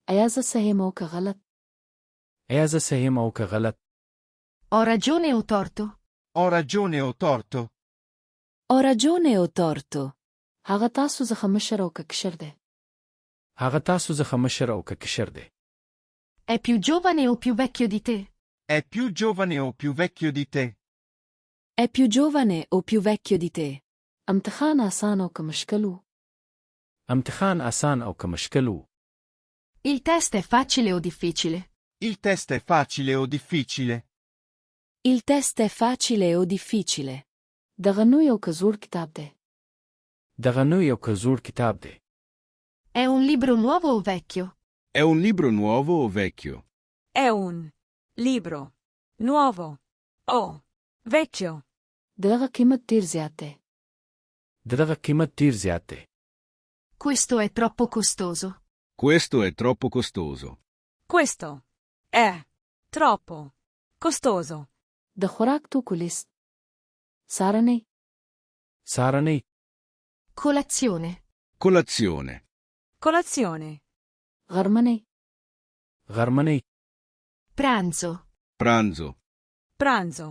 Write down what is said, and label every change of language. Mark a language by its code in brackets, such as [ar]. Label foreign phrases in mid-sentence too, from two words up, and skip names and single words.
[ps] ایا زه صحیح یم او که غلط؟ ایا زه صحیح یم او که غلط؟ [it] Ho ragione o torto? Ho ragione o torto? Ho ragione o torto. [ps] هغه تاسو څخه مشر او که کشر دی؟ هغه تاسو څخه مشر او که کشر دی؟ [it] È più giovane o più vecchio di te? È più giovane o più vecchio di te? È più giovane o più vecchio di te? [ps] امتحان آسان او که مشکل و؟ امتحان آسان او که مشکل و؟ [it] Il test è facile o difficile? Il test è facile o difficile? Il test è facile o difficile? [ps] دغه نوی او که زوړ کتاب دی؟ دغه نوی او که زوړ کتاب دی؟ [it] È un libro nuovo o vecchio? È un libro nuovo o vecchio? È un libro nuovo o vecchio? [ps] دغه قیمت ډیر زیات دی. دغه قیمت ډیر زیات دی. [it] Questo è troppo costoso. Questo è troppo costoso. Questo è troppo costoso. [ps] د خوراک توکو لیست. سارنی. سارنی. [it] Colazione. Colazione. Colazione. [ps] غرمنی. غرمنی. [it] Pranzo. Pranzo. Pranzo.